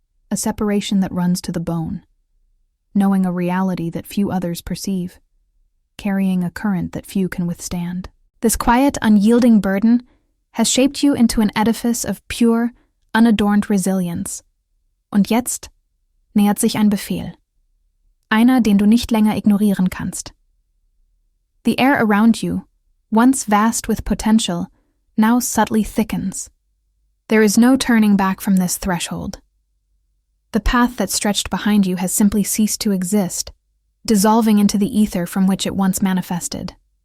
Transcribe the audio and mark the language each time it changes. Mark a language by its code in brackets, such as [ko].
[en] A separation that runs to the bone, knowing a reality that few others perceive, carrying a current that few can withstand. This quiet, unyielding burden has shaped you into an edifice of pure, unadorned resilience. [de] Und jetzt nähert sich ein Befehl. Einer, den du nicht länger ignorieren kannst. [en] The air around you, once vast with potential, now subtly thickens. There is no turning back from this threshold. The path that stretched behind you has simply ceased to exist, dissolving into the ether from which it once manifested.